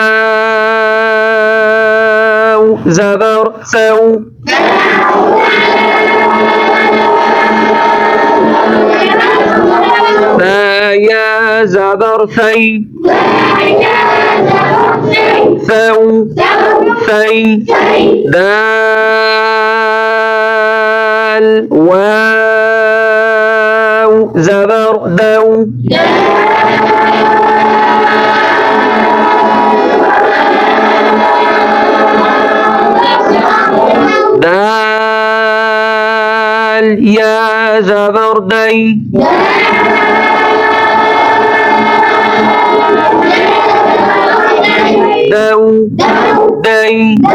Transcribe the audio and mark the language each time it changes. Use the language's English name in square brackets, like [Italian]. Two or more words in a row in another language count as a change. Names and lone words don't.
[Urdu] واو زبر ثو، تا یا زبر ثی، ثو ثی، دال واو زبر دو، دال یا زبر دی، دو دی،